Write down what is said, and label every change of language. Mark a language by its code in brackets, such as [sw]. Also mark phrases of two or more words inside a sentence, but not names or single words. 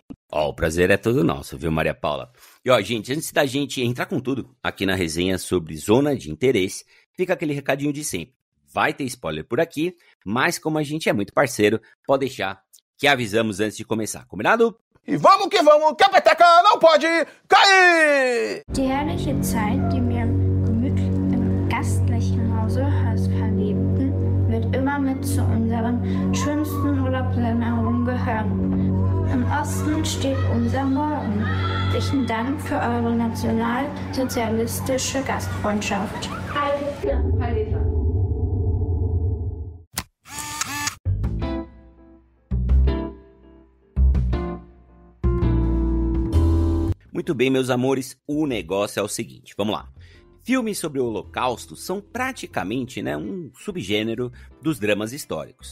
[pt] Ó, o prazer é todo nosso, viu, Maria Paula? E ó, gente, antes da gente entrar com tudo aqui na resenha sobre Zona de Interesse, fica aquele recadinho de sempre. Vai ter spoiler por aqui, mas como a gente é muito parceiro, pode deixar que avisamos antes de começar, combinado? E vamos que a peteca não pode cair! [de] Die herrliche Zeit, die wir gemütlich im gastlichen Hause verlebten, wird immer mit zu unseren schönsten Urlaubsländern gehören. Im Osten steht unser Morgen. Herzlichen Dank für eure nationalsozialistische Gastfreundschaft. Heil Hitler! Heil Hitler! [pt] Muito bem, meus amores, o negócio é o seguinte, vamos lá. Filmes sobre o Holocausto são praticamente, né, um subgênero dos dramas históricos.